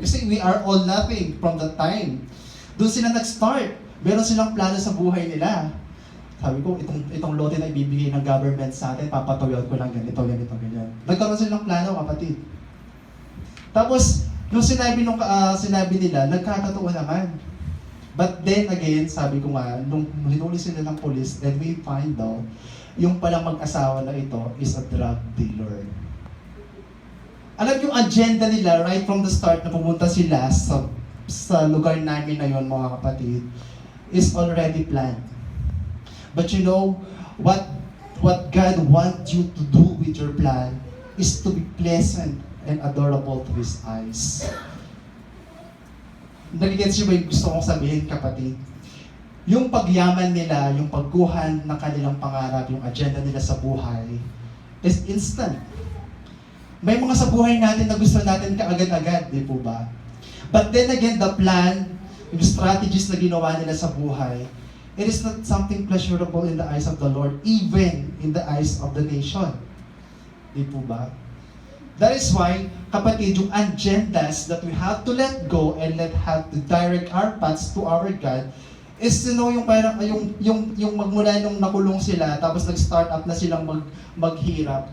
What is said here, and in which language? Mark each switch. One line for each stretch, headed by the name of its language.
English: Kasi we are all nothing from that time.
Filipino: Doon sila nag-start. Meron silang plano sa buhay nila. Sabi ko, itong lote na ibibigay ng government sa atin, papatawid ko lang ganito, ganyan. Nagkaroon silang plano, kapatid. Tapos, nung sinabi nila, nagkatotoo naman.
English: But then again,
Filipino: sabi ko nga, nung hinuli sila ng police,
English: then we find out,
Filipino: yung palang mag-asawa na ito
English: is a drug dealer.
Filipino: Alam yung agenda nila, right from the start na pumunta sila sa lugar namin na yon, mga kapatid, is already planned.
English: But you know, what God wants you to do with your plan is to be pleasant and adorable to His eyes.
Filipino: Nagigets niyo ba yung gusto kong sabihin, kapatid? yung pagyaman nila, yung pagkuhan ng kanilang pangarap, yung agenda nila sa buhay,
English: is instant.
Filipino: May mga sa buhay natin na gusto natin kaagad-agad, di po ba?
English: But then again, the plan,
Filipino: yung strategies na ginawa nila sa buhay,
English: it is not something pleasurable in the eyes of the Lord, even in the eyes of the nation.
Filipino: Di po ba?
English: That is why,
Filipino: kapatid, yung agendas
English: that we have to let go and have to direct our paths to our God is to know
Filipino: yung parang yung magmula nung nakulong sila tapos nag-start up na silang maghirap.